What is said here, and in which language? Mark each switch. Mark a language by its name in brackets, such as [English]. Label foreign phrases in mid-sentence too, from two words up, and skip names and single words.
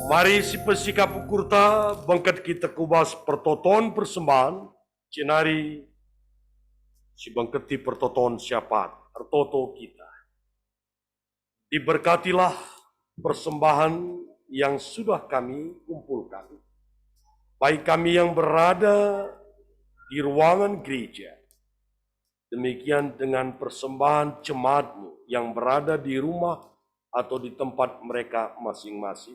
[Batak Karo] Pai si pesikap ukurta bangkat kita kubas pertoton persembahan cenari si bangketi pertoton siapa artoto kita. [Indonesian] Diberkatilah persembahan yang sudah kami kumpulkan. Baik kami yang berada di ruangan gereja, demikian dengan persembahan jemaatmu yang berada di rumah atau di tempat mereka masing-masing.